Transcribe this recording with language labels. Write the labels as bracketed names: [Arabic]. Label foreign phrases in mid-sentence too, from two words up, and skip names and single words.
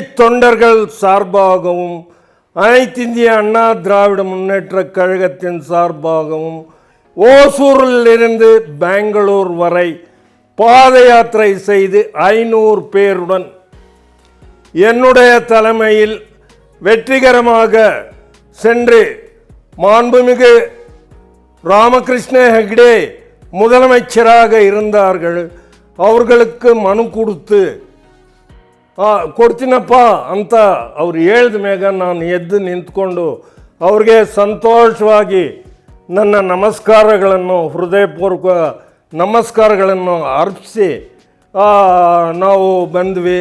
[Tamil] தொண்டர்கள் சார்பாகவும் அனைத்து இந்திய அண்ணா திராவிட முன்னேற்ற கழகத்தின் சார்பாகவும் ஓசூரில் இருந்து பெங்களூர் வரை பாத யாத்திரை செய்து 500 பேருடன் என்னுடைய தலைமையில் வெற்றிகரமாக சென்று மாண்புமிகு ராமகிருஷ்ண ஹெக்டே முதலமைச்சராக இருந்தார்கள். [Kannada] அவர்களுக்கு ಮನು ಕೊಡ್ತೀನಪ್ಪ ಅಂತ ಅವ್ರು ಹೇಳಿದ ಮೇಗ ನಾನು ಎದ್ದು ನಿಂತ್ಕೊಂಡು ಅವ್ರಿಗೆ ಸಂತೋಷವಾಗಿ ನನ್ನ ನಮಸ್ಕಾರಗಳನ್ನು ಹೃದಯಪೂರ್ವಕ ನಮಸ್ಕಾರಗಳನ್ನು ಅರ್ಪಿಸಿ ನಾವು ಬಂದ್ವಿ.